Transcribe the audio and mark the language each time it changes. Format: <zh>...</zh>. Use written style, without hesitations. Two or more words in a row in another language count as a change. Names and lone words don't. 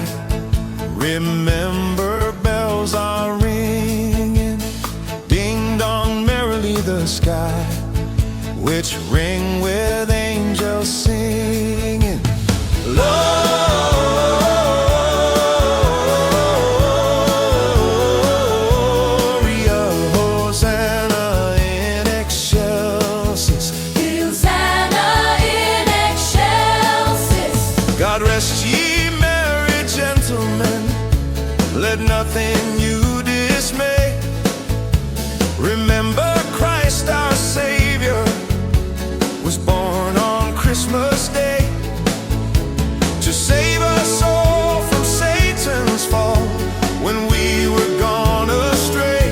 <en>Remember, bells are ringing. Ding dong merrily the sky, which ring with angels singing.</en> <la>Gloria, Hosanna in excelsis. Hosanna in excelsis.</la> <en>God rest ye merry gentlemen, let nothing you dismay. Remember Christ our Savior was born on Christmas Day to save us all from Satan's fall when we were gone astray.</en>